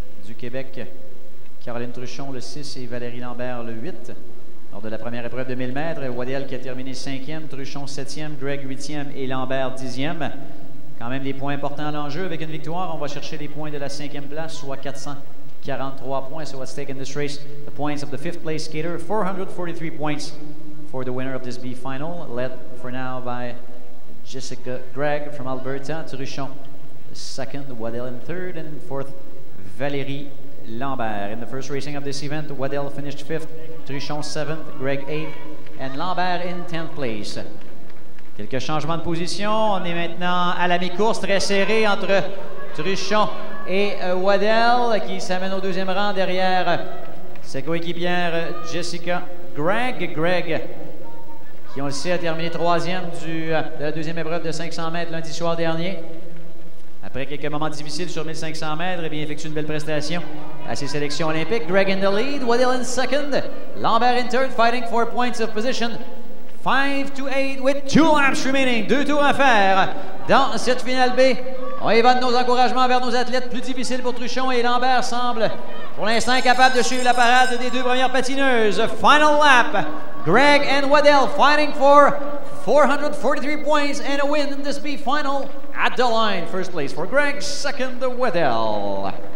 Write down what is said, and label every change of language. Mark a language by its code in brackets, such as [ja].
[fr] Du Québec, Caroline Truchon, le 6, et Valérie Lambert, le 8. Lors de la première épreuve de 1000 mètres, Waddell qui a terminé 5e, Truchon 7e, Gregg 8e et Lambert 10e. Quand même des points importants à l'enjeu. Avec une victoire, on va chercher les points de la 5e place, soit 443 points. [en] So what's stake in this race? The points of the 5th place skater, 443 points for the winner of this B final, led for now by Jessica Gregg from Alberta, Truchon 2nd, Waddell in 3rd, and 4th, Valérie Lambert. In the first racing of this event, Waddell finished 5th, Truchon 7th, Gregg 8th, and Lambert in 10th place. [fr] Quelques changements de position. On est maintenant à la mi-course, très serré entre Truchon et Waddell, qui s'amène au deuxième rang derrière sa coéquipière Jessica Gregg. Gregg, qui, on le sait, a terminé troisième de la deuxième épreuve de 500 mètres lundi soir dernier. Après quelques moments difficiles sur 1500 mètres, eh bien, effectue une belle prestation à ses sélections olympiques. [en] Gregg in the lead, Waddell in second, Lambert in third, fighting for points of position. 5 to 8 with 2 laps remaining. [fr] 2 tours à faire dans cette finale B. On y va de nos encouragements vers nos athlètes. Plus difficile pour Truchon, et Lambert semble pour l'instant incapable de suivre la parade des deux premières patineuses. [en] Final lap. Gregg and Waddell fighting for 443 points and a win in this B final at the line. First place for Gregg, second Waddell.